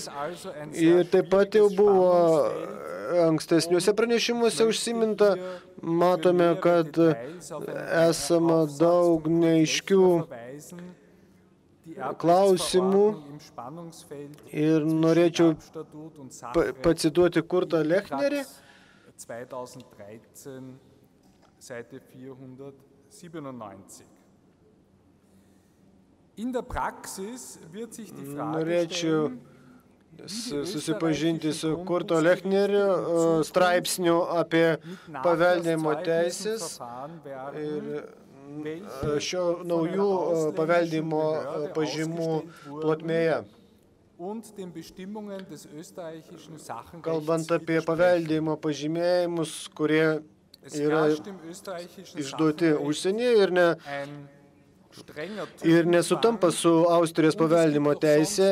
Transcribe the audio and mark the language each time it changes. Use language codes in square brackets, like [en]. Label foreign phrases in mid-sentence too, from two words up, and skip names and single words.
[lt] Ir taip pat jau buvo ankstesniuose pranešimuose užsiminta, matome, kad esama daug neaiškių klausimų ir norėčiau pacituoti Kurtą Lechnerį. [de] 2013, Seite 497. In der Praxis wird sich die Frage stellen, [lt] susipažinti su Kurto Lechnerio straipsniu apie paveldėjimo teisės ir šio naujų paveldėjimo pažymų plotmėje. Kalbant apie paveldėjimo pažymėjimus, kurie yra išduoti užsienyje ir nesutampa su Austrijos paveldimo teisė.